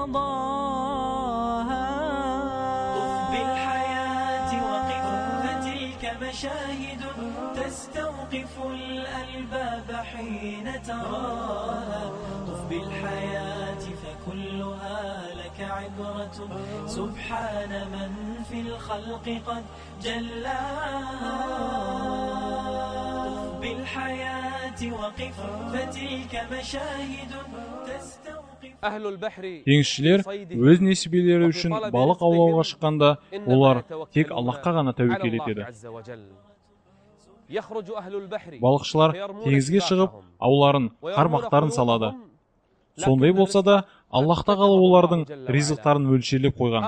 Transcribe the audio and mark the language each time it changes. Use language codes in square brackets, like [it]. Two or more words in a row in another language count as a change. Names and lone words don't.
[ar] قضاها طف بالحياة وقف فتلك مشاهد تستوقف الألباب حين تراها طف بالحياة فكلها لك عبرة سبحان من في الخلق قد جلاها طف بالحياة وقف فتلك مشاهد تستوقف أهل البحر [kk] Теңізшілер өз несібелері үшін балық аулауға шыққанда, олар тек Аллахқа ғана тәуекел етеді. Балықшылар теңізге шығып, ауларын, қармақтарын салады. Сондай болса да, Аллах тағала олардың ризықтарын өлшелеп қойған.